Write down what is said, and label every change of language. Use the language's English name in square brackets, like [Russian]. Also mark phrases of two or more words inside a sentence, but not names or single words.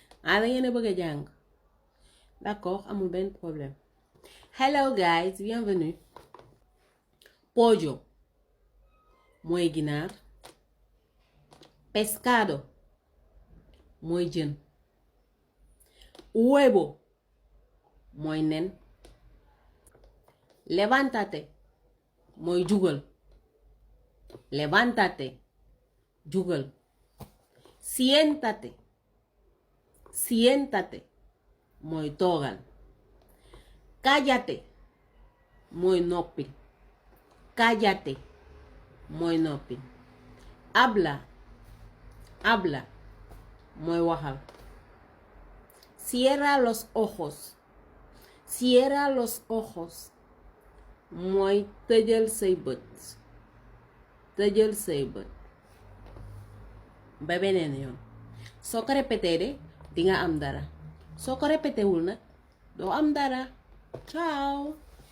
[Wolof] Da ngeen a bëgg a jàng d'accord amul benn problème. [English] Hello guys, [French] bienvenue. [Wolof] Pollo mooy ginaar. Pescado mooy jën. Huevo mooy nen. Levántate mooy jugal. Levántate jugal. [Spanish] Siéntate siéntate [Wolof] mooy toogal. Cállate mooy noppil. Cállate mooy noppil. [Spanish] Habla habla [Wolof] mooy waxal. [Spanish] Cierra los ojos. Cierra los ojos [Wolof] mooy tëjal say bët. Tëjal say bët. Ba beneen yoon soo ko répété de dinga am dara soo ko répété wul nag doo am dara. Ciao.